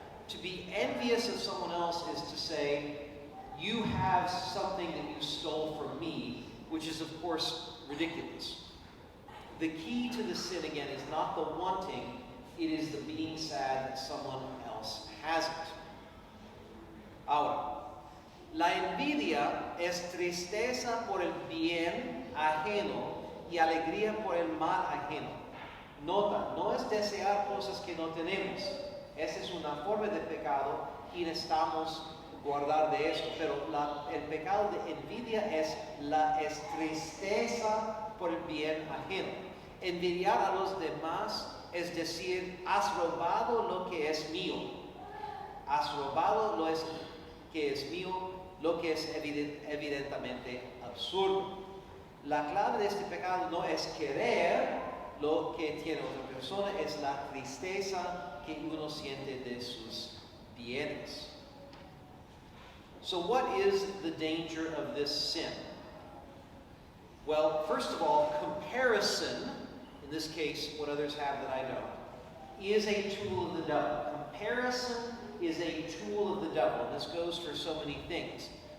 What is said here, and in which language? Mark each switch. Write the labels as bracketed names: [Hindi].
[English] To be envious of someone else is to say, you have something that you stole from me, which is of course ridiculous. The key to the sin again is not the wanting, it is the being sad that someone else has it. [Spanish] Ahora, la envidia es tristeza por el bien ajeno y alegría por el mal ajeno. Nota, no es desear cosas que no tenemos. Esa es una forma de pecado y necesitamos guardar de eso. Pero el pecado de envidia es tristeza por el bien ajeno. Envidiar a los demás es decir, has robado lo que es mío. Has robado lo que es mío, lo que es evidentemente absurdo. La clave de este pecado no es querer lo que tiene otra persona, es la tristeza que uno siente de sus bienes. [English] So what is the danger of this sin? Well, first of all, comparison, in this case, what others have that I don't, is a tool of the devil. Comparison is a tool of the devil. And this goes for so many things.